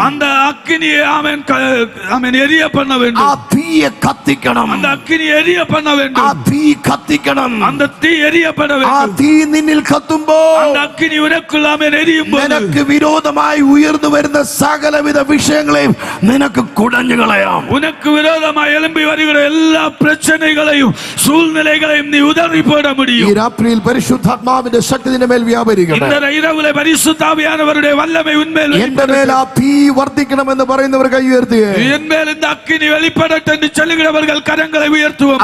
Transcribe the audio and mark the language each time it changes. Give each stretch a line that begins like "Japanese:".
Tamil: அந்த அக்கினியை ஆமென் ஆமென் எரிய பண்ண வேண்டும்.
Malayalam: ആ തീയെ കത്തിക്കണം.
Tamil: அந்த அக்கினி எரிய பண்ண வேண்டும்.
Malayalam: ആ തീ കത്തിക്കണം.
Tamil: அந்த തീ எரியப்பட
Malayalam: ആ
Tamil: வேண்டும்.
Malayalam: തീ നിന്നിൽ കത്തുമ്പോൾ
Tamil: அந்த அக்கினி உனக்குள்ள ஆமென் எரியும்போது
Malayalam: നിനക്ക് വിരോധമായി ഉയർന്നു വരുന്ന സകലവിധ വിഷയങ്ങളെയും നിനക്ക് കുടഞ്ഞു കളയാം.
Tamil: உனக்கு விரோதமாக எழும்பி வருகிற எல்லா பிரச்சனைகளையும் சூழ்நிலைகளையும் நீ உதறி போட
Malayalam: ഈ
Tamil: முடியும்.
Malayalam: രാത്രിയിൽ പരിശുദ്ധാത്മാവിന്റെ ശക്തി നിന്റെ മേൽ വ്യാപരിക്കട്ടെ.
Tamil: இந்த இரவிலே பரிசுத்தாவியானவருடைய வல்லமை உன்மேல்
Malayalam: എന്റെ മേൽ ആ തീ വർദ്ധിക്കണമെന്ന് പറയുന്നവർ കൈ ഉയർത്തിയേ.
Tamil: என் மேல் இந்த அக்கினி வெளிப்படட்டும் என்று சொல்லுகிறவர்கள் கரங்களை உயர்த்துவோம்.